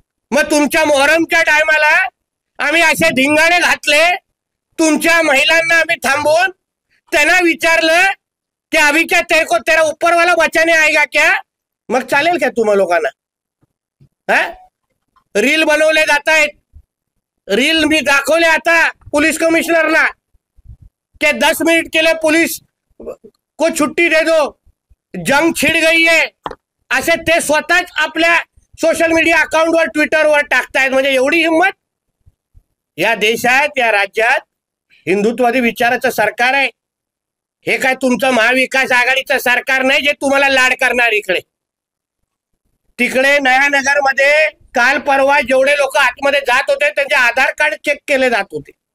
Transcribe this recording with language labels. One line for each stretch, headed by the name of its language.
Marathi: मग तुमच्या मोहरमच्या टायमाला आम्ही असे धिंगाणे घातले, तुमच्या महिलांना आम्ही थांबवून त्यांना विचारलं की
Hindi: अभी क्या तेरा ऊपर वाला बचाने आएगा क्या?
Marathi: मग चालेल का तुम्हा लोकांना? रील बनवले जात आहेत. रील मी दाखवले आता पुलिस कमिश्नरला
Hindi: कि 10 मिनट के लिए पुलिस को छुट्टी दे दो, जंग छिड़ गई है,
Marathi: असे ते स्वतःच आपल्या सोशल मीडिया अकाउंटवर ट्विटरवर टाकतायत. म्हणजे एवढी हिंमत? या देशात, या राज्यात हिंदुत्ववादी विचाराचं सरकार आहे. हे काय तुमचं महाविकास आघाडीचं सरकार नाही जे तुम्हाला लाड करणार. तिकडे नयानगरमध्ये काल परवा जेवढे लोक आतमध्ये जात होते त्यांचे आधार कार्ड चेक केले जात होते.